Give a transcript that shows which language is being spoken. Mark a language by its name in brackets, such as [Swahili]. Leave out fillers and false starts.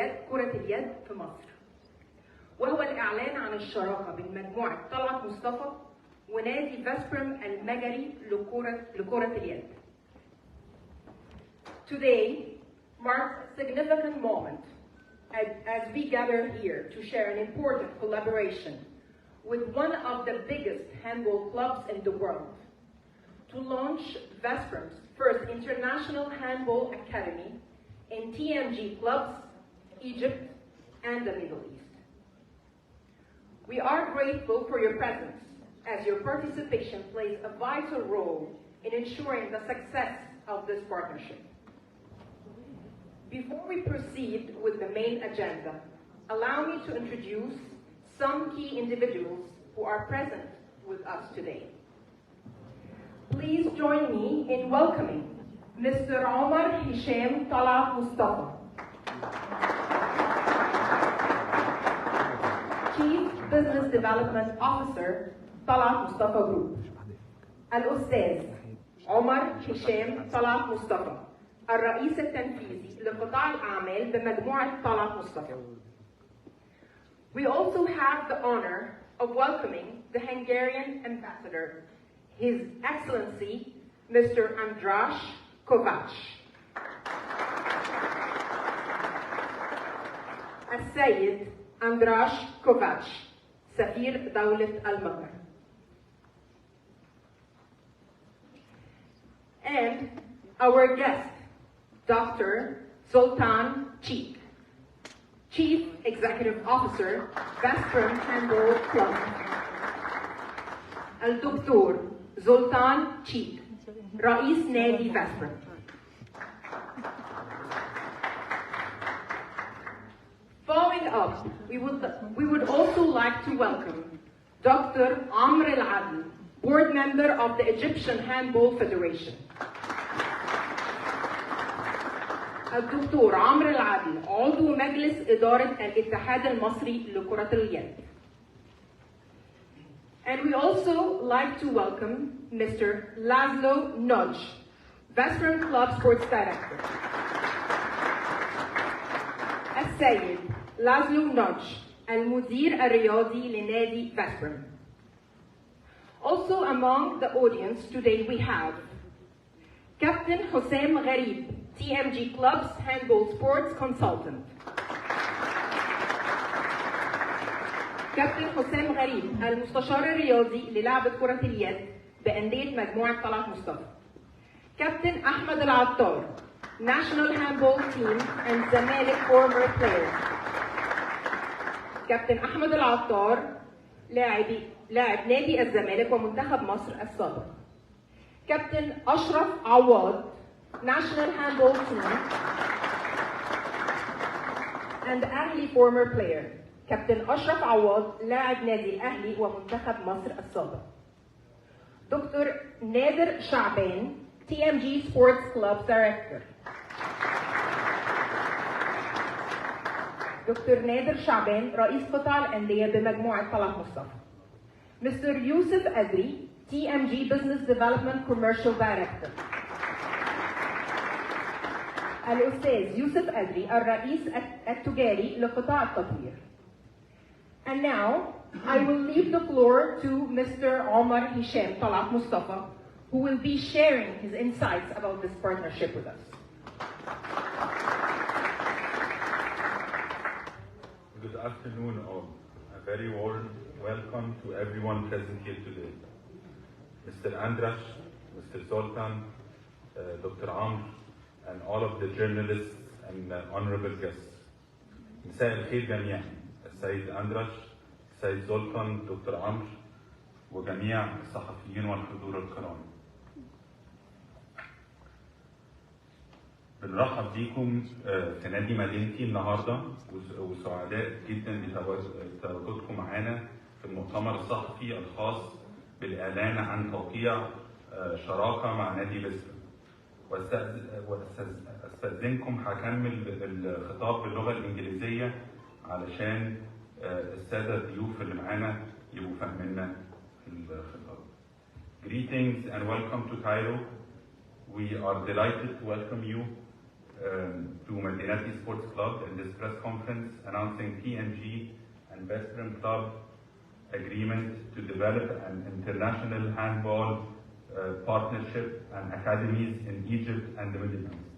[Arabic] كرة اليد في مصر، وهو الإعلان عن الشراكة بين مجموعة طلعت مصطفي ونادي فيزبريم المجري لكرة اليد. [English] Today marks a significant moment as we gather here to share an important collaboration with one of the biggest handball clubs in the world to launch Veszprém's first international handball academy in TMG clubs, Egypt, and the Middle East. We are grateful for your presence, as your participation plays a vital role in ensuring the success of this partnership. Before we proceed with the main agenda, allow me to introduce some key individuals who are present with us today. Please join me in welcoming Mr. Omar Hisham Talal Mustafa, Chief Business Development Officer, طلعت مصطفى Group. [Arabic] الأستاذ عمر هشام طلعت مصطفى، الرئيس التنفيذي لقطاع الأعمال بمجموعة طلعت مصطفى. [English] We also have the honor of welcoming the Hungarian ambassador, His Excellency Mr. András Kovács. [Arabic] السيد أندراش كوفاتش، سفير دولة المجري. [English] And our guest, Dr. Zoltán Csík, Chief Executive Officer, Veszprém Handball Club. [Arabic] الدكتور زولتان تشيك، رئيس نادي فيزبريم. [English] Following up, we would also like to welcome Dr. Amr Al-Adl, board member of the Egyptian Handball Federation. [Arabic] الدكتور عمرو العدل، عضو مجلس إدارة الاتحاد المصري لكرة اليد. [English] And we also like to welcome Mr. Laszlo Nagy, Veszprém Club Sports Director. [Arabic] السيد لازلو نوج، المدير الرياضي لنادي فيزبريم. [English] Also among the audience today we have Captain حسام غريب, TMG Club's Handball Sports Consultant. [Arabic] كابتن حسام غريب، المستشار الرياضي للعبة كرة اليد بأندية مجموعة طلعت مصطفى. [English] Captain أحمد العطار، National Handball Team and زمالك former player. [Arabic] كابتن أحمد العطار لاعب نادي الزمالك ومنتخب مصر السابق. [English] Captain أشرف عواد، National Handball Team and أهلي former player. [Arabic] كابتن أشرف عواد لاعب نادي الأهلي ومنتخب مصر السابق. [English] Doctor نادر شعبان، TMG Sports Club Director. [Arabic] دكتور نادر شعبان، رئيس قطاع الأندية بمجموعة طلعت مصطفى. [English] Mister يوسف أدري، TMG Business Development Commercial Director. [Arabic] الأستاذ يوسف أدري، الرئيس التجاري لقطاع التطوير. [English] And now, I will leave the floor to Mr. Omar Hisham Talal Mustafa, who will be sharing his insights about this partnership with us. Good afternoon all. A very warm welcome to everyone present here today. Mr. Andras, Mr. Zoltan, Dr. Amr, and all of the journalists and honorable guests. [Arabic] مساء الخير جميعا. السيد أندراش، السيد زولتان، دكتور عمرو، وجميع الصحفيين والحضور الكرام. بنرحب بيكم في نادي مدينتي النهارده، وسعداء جدا بتواجدكم معانا في المؤتمر الصحفي الخاص بالإعلان عن توقيع شراكة مع نادي فيزبريم. واستأذنكم هكمل الخطاب باللغة الإنجليزية علشان السادة الضيوف اللي معانا يبقوا فاهميننا الخطاب. [English] Greetings and welcome to Cairo. We are delighted to welcome you to Madinati Sports Club in this press conference announcing TNG and Vicepresident Club agreement to develop an international handball partnership and academies in Egypt and the Middle East.